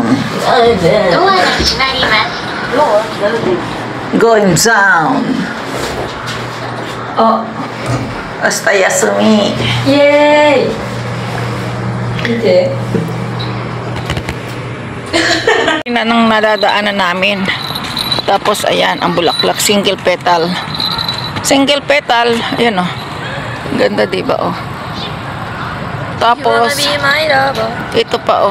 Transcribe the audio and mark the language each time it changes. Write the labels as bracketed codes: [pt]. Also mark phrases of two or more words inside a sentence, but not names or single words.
[ja] ドアが閉まります。 [en] Going down. [ja] 明日休み。イエーイ。見て。 [tl] Ina nang nadadaanan namin. Tapos ayan, ang bulaklak, [en] single petal. Single petal, [tl] ayan oh. Ganda 'di ba oh. Tapos ito pa oh.